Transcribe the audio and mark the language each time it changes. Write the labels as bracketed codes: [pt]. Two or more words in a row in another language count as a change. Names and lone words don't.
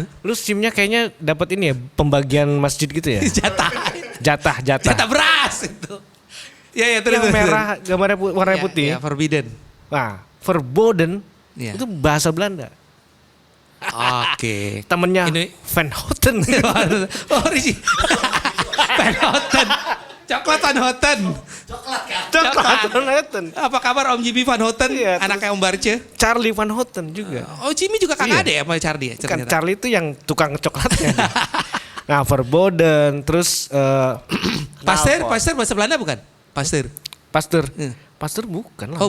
[id] Lu SIM-nya kayaknya dapat ini ya, pembagian masjid gitu ya. Jatah Jatah. beras itu. Ya terus. Yang merah gambarnya warna Ya, putih. Ya, forbidden. Nah, verboden Iya. itu bahasa Belanda. Oke. Temennya Ini- Van Houten. Oh, Risi. Van Houten. Coklat Van Houten. Coklat Van Houten. Apa kabar Om Jimmy Van Houten? Iya, Anaknya Om Barce. Charlie Van Houten juga. Oh, Jimmy juga kakak Iya. ada ya sama Charlie ya? Kan ternyata? Charlie itu yang tukang coklatnya. Nah, verboden, terus Pasteur knalpot. bahasa Belanda bukan? Pasteur. Pasteur. Hmm. Pasteur bukan lah